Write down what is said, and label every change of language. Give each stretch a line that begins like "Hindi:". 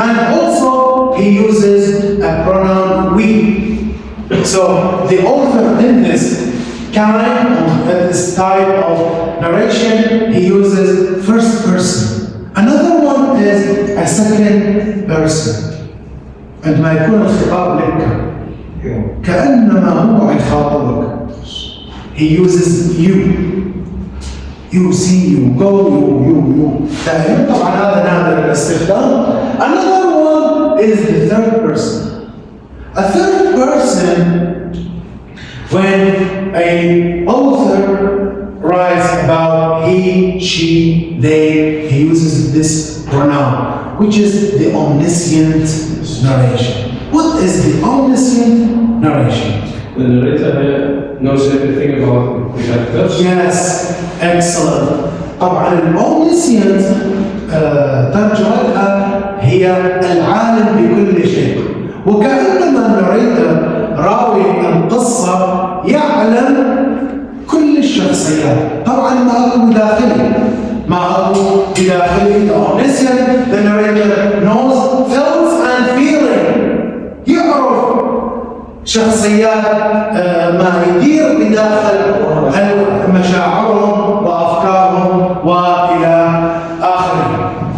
English: And also he uses a pronoun we. So the author in this kind of this type of narration, he uses first person. Another one is a second person.
Arabic: عندما يكون الخطاب لك كأنما هو يخاطبك.
English: He uses you see, you go, you.
Arabic: دائما طبعا هذا نادر الاستخدام.
English: Another one is the third person. A third person, when an author writes about he, she, they, he uses this pronoun, which is the omniscient narration. What is the omniscient narration? The narrator knows everything about the characters. Yes, excellent.
Arabic: طبعا الأومنيسينت ترجمة لها هي العالم بكل شيء. وكأنما الناريتر راوي القصة يعلم كل الشخصيات. طبعا ما أكو داخلي.
English: The omniscient, the narrator knows thoughts and feeling.
Arabic: يعرف شخصيات ما يدير بداخل مشاعرهم وأفكارهم وإلى آخره.